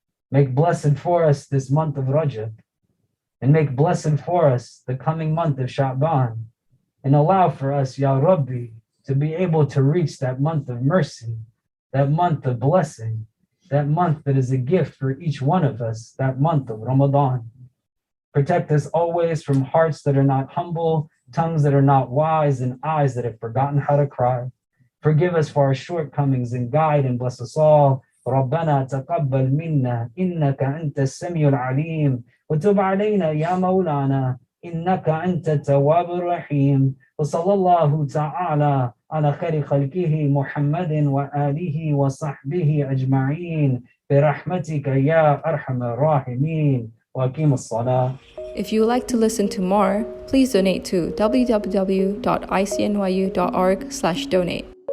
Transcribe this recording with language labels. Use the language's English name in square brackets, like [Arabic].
[English] Make blessed for us this month of Rajab, and make blessed for us the coming month of Sha'ban, and allow for us, Ya Rabbi, to be able to reach that month of mercy, that month of blessing, that month that is a gift for each one of us, that month of Ramadan. Protect us always from hearts that are not humble, tongues that are not wise, and eyes that have forgotten how to cry. Forgive us for our shortcomings and guide and bless us all. [Arabic] ربنا تقبل منا إنك أنت السميع العليم وتب علينا يا مولانا إنك أنت التواب الرحيم وصلى الله تعالى على خير خلقه محمد وآله وصحبه أجمعين برحمتك يا أرحم الراحمين. [English] If you would like to listen to more, please donate to www.icnyu.org/donate.